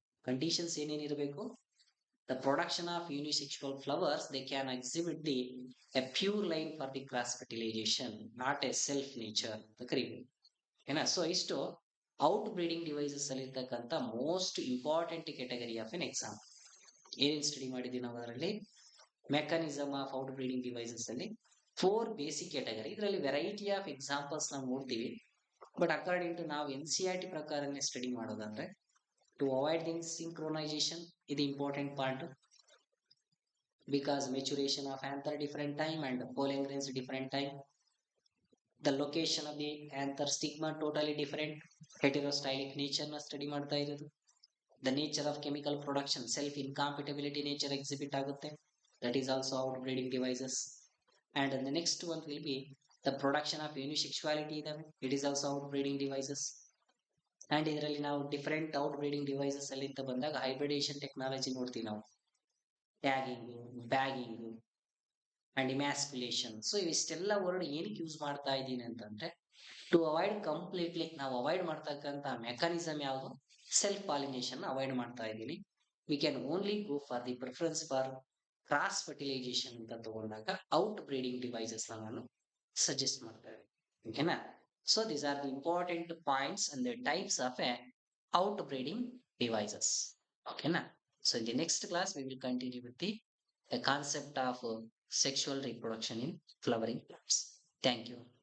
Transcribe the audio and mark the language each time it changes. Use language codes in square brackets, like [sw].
[kn] Conditions ಏನೇನಿರಬೇಕು? [en] The production of unisexual flowers, they can exhibit the a pure line for the cross fertilization, not a self nature ಅಂತ ಕರಿಬೇಕು. [kn] ಏನ so ಇಷ್ಟು out breeding devices ಅಲ್ಲಿ ಇರ್ತಕ್ಕಂಥ most important category of N exam. ಏನೇನು study ಮಾಡಿದೀವಿ ನಾವು ಅದರಲ್ಲಿ? Mechanism of out breeding devices ಅಲ್ಲಿ 4 ಬೇಸಿಕ್ ಕೆಟಗರಿ. ಇದರಲ್ಲಿ ವೆರೈಟಿ ಆಫ್ ಎಕ್ಸಾಂಪಲ್ಸ್ ನಾವು ನೋಡ್ತೀವಿ. ಬಟ್ ಅಕಾರ್ಡಿಂಗ್ ಟು ನಾವು NCERT ಪ್ರಕಾರನೇ ಸ್ಟಡಿ ಮಾಡೋದಂದ್ರೆ, [en] to avoid the synchronization is the important part, because maturation of anther different time and pollen grains different time, the location of the anther stigma totally different, heterostylic nature na study ಮಾಡ್ತಾ ಇರೋದು. The nature of chemical production, self incompatibility nature exhibit ಆಗುತ್ತೆ, that is also outbreeding devices. And the next one will be the production of unisexuality ಇದಾವೆ, it is also outbreeding devices. [kn] And ಇದರಲ್ಲಿ ನಾವು different out breeding devices ಅಲ್ಲಿ ಅಂತ ಬಂದಾಗ hybridisation technology ನೋಡ್ತೀವಿ ನಾವು, tagging, bagging and emasculation. So ಇವಿಷ್ಟೆಲ್ಲ word ಏನಕ್ಕೆ use ಮಾಡ್ತಾ ಇದ್ದೀನಿ ಅಂತಂದ್ರೆ, ಟು ಅವಾಯ್ಡ್ ಕಂಪ್ಲೀಟ್ಲಿ ನಾವು ಅವಾಯ್ಡ್ ಮಾಡ್ತಕ್ಕಂಥ ಮೆಕಾನಿಸಮ್ ಯಾವುದು? ಸೆಲ್ಫ್ ಪಾಲಿನೇಷನ್ ಅವಾಯ್ಡ್ ಮಾಡ್ತಾ ಇದ್ದೀನಿ. We can only go for the preference for cross fertilisation ಅಂತ ತಗೊಂಡಾಗ ಔಟ್ ಬ್ರೀಡಿಂಗ್ ಡಿವೈಸಸ್ ನಾನು ಸಜೆಸ್ಟ್ ಮಾಡ್ತಾ ಇದ್ದೀನಿ. ಓಕೆನಾ? [en] So these are the important points and the types of outbreeding devices. Okay, na? So in the next class we will continue with the concept of sexual reproduction in flowering plants. Thank you.